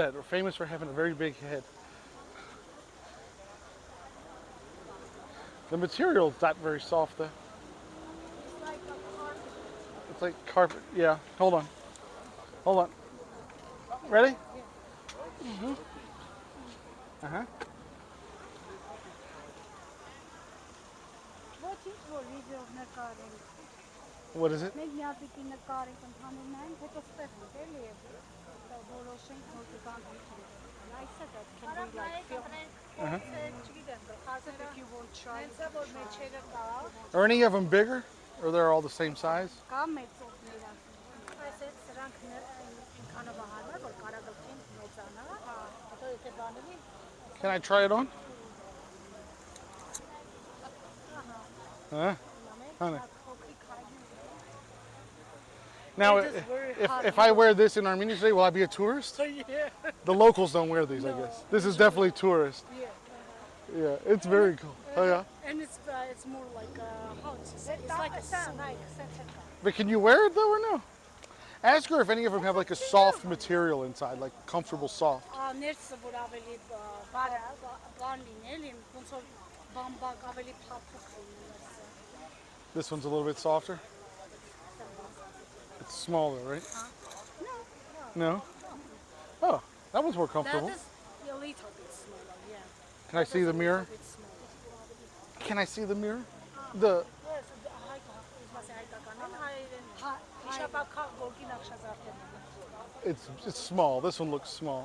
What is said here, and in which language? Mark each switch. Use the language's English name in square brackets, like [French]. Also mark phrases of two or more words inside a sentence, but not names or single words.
[English] We're famous for having a very big head. The material's not very soft though. It's like a carpet. It's like carpet. Yeah. Hold on. Hold on. Ready? Uh-huh. [Armenian] Ոչինչ որ վիդեո նկարենք։ [English] What is it? [Armenian] Մենք մի հատ պիտի նկարենք ընդհանուր նայենք, հետո ստեղենք էլի եւ որոշենք որ կգանք։ [English] I said that can we like film? Չգիտեմ, if you want try. [Armenian] Հենց որ մեջերը կա։ [English] Are any of them bigger? Or they're all the same size? [Armenian] Կա մեծովները։ Այսպես սրանք ինքանով հարմար որ կարագլքին մեծանա, հետո եթե բանալի [English] Can I try it on? Huh? Honey. Now, if I wear this in Armenia today, will I be a tourist? Yeah. The locals don't wear these, I guess. This is definitely tourist. Yeah, it's very cool. Oh yeah. And it's more like how to say it's like a snake. But can you wear it though or no? Ask her if any of them have like a soft material inside, like comfortable soft. [Armenian] Ներսը որ ավելի բան լինել, ոնց որ բամբակ ավելի փափուկ լինի։ [English] This one's a little bit softer. It's smaller, right? No. Oh, that one's more comfortable. That is a little bit smaller, yeah. Can I see the mirror? A bit smaller. Can I see the mirror? The it's small. This one looks small.